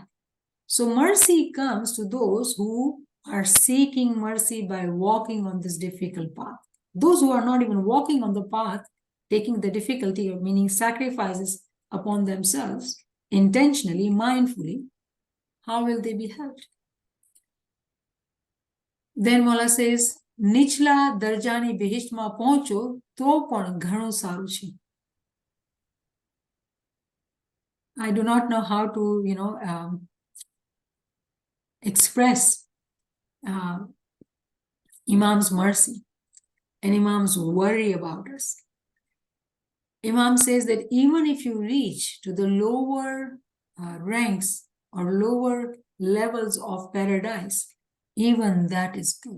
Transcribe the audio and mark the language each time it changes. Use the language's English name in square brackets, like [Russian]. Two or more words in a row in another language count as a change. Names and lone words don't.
[English] So mercy comes to those who are seeking mercy by walking on this difficult path. Those who are not even walking on the path, taking the difficulty, or meaning sacrifices upon themselves, intentionally, mindfully, how will they be helped? Then Mola says, [Gujarati] નીચલા દરજ્જાની બેહિશ્તમાં pહોંચો તો પણ ઘણું સારું છે. [English] I do not know how to, express Imam's mercy and Imam's worry about us. Imam says that even if you reach to the lower ranks or lower levels of paradise, even that is good.